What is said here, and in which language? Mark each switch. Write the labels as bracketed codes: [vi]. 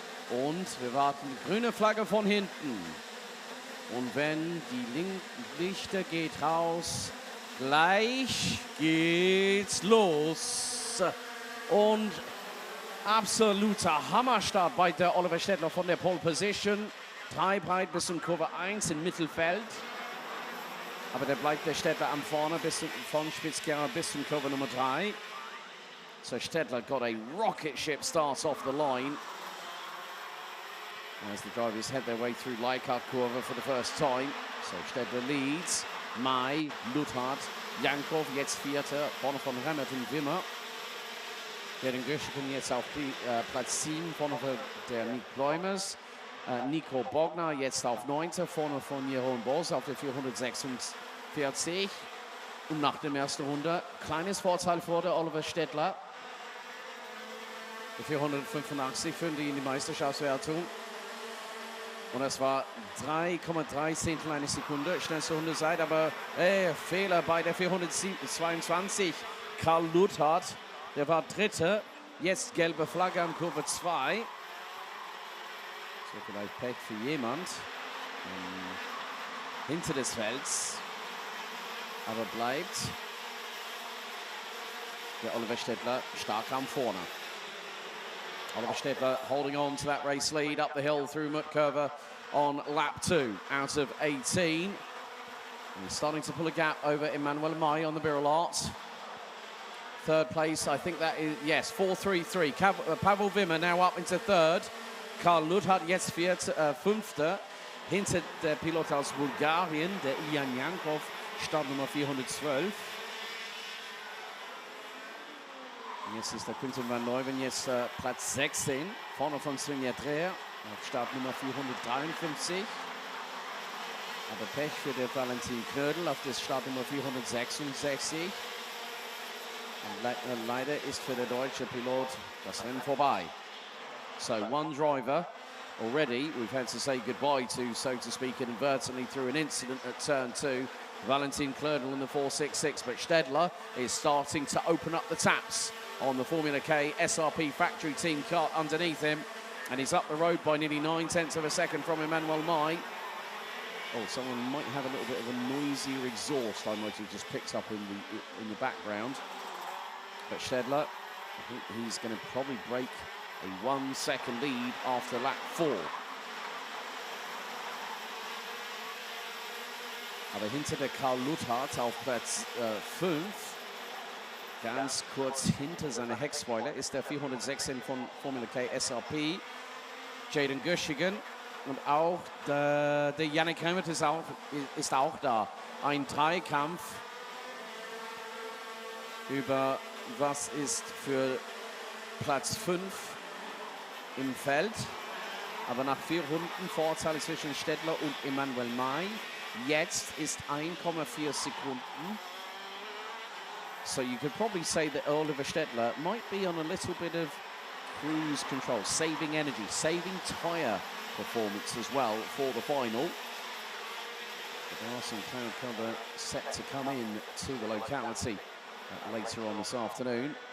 [de] Und wir warten, grüne Flagge von hinten. Und wenn die Lichter geht raus, gleich geht's los. Und absoluter Hammerstart bei der Oliver Stedler von der Pole Position. 3 breit bis zum Kurve 1 im Mittelfeld. Aber da bleibt der Stedler am vorne bis von Spitzkehrer bis zum Kurve Nummer 3. [en] So Stedler got a rocket ship start off the line. As the drivers head their way through Leichhardt Kurve for the first time. So Stedler leads. [de] May, Luthard, Jankov jetzt Vierter, vorne von Remmert und Wimmer. Den Göschken jetzt auf Platz 7, vorne von der Nick Bloimers. Nico Bogner jetzt auf 9. vorne von Jeroen Boss auf der 446. Und nach der ersten Runde kleines Vorteil vor der Oliver Stedler. Der 485 führen die in die Meisterschaftswertung. Und das war 3,3 Zehntel eine Sekunde. Schnellste Runde seit, aber Fehler bei der 422. Karl Luthard, der war Dritter. Jetzt gelbe Flagge an Kurve 2. So vielleicht Pech für jemand hinter des Felds. Aber bleibt der Oliver Stedler stark am vorne. [en] Oliver Stedler holding on to that race lead up the hill through Mutkurva on lap 2 out of 18. And he's starting to pull a gap over Emmanuel May on the Birolart. Third place, I think that is, yes, 4-3-3. Pavel Wimmer now up into third. [de] Karl Luthard jetzt fünfter. Hinter der Pilot aus Bulgarien, der Ilyan Yankov, Startnummer 412. Jetzt ist der Quinton van Leuven jetzt Platz 16, vorne von Svenja Dreher auf Startnummer 453. Aber Pech für den Valentin Knödel auf das Startnummer 466. Und leider ist für den deutschen Pilot das Rennen vorbei. [en] So one driver already we've had to say goodbye to, so to speak, inadvertently through an incident at turn 2. Valentin Knödel in the 466, but Stedler is starting to open up the taps on the Formula K SRP factory team kart underneath him, and he's up the road by nearly 9/10 of a second from Emmanuel May. Oh, someone might have a little bit of a noisier exhaust I might have just picked up in the background. But Stedler, I think he's going to probably break a 1 second lead after lap 4. [de] Aber hinter der Karl Luthard auf Platz 5, ganz kurz hinter seiner Heckspoiler, ist der 416 von Formula K SRP, Jaden Göschingen, und auch der Yannick Remmert ist auch da. Ein Dreikampf über was ist für Platz 5 im Feld. Aber nach 4 Runden Vorteil zwischen Stedler und Emmanuel May. Jetzt ist 1,4 Sekunden. [en] So you could probably say that Oliver Stedler might be on a little bit of cruise control, saving energy, saving tyre performance as well for the final. But there are some cloud cover set to come in to the locality later on this afternoon.